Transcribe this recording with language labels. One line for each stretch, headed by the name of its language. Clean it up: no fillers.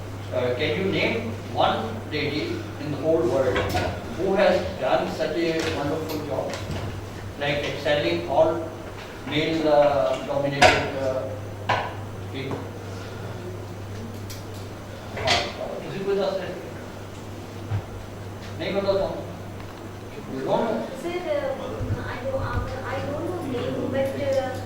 English: Can you name one lady in the whole world who has done such a wonderful job, like excelling all male dominated people?
Hindi: किसी को दस नहीं पता तो
English: you don't know. Sir, I don't know name, but she's.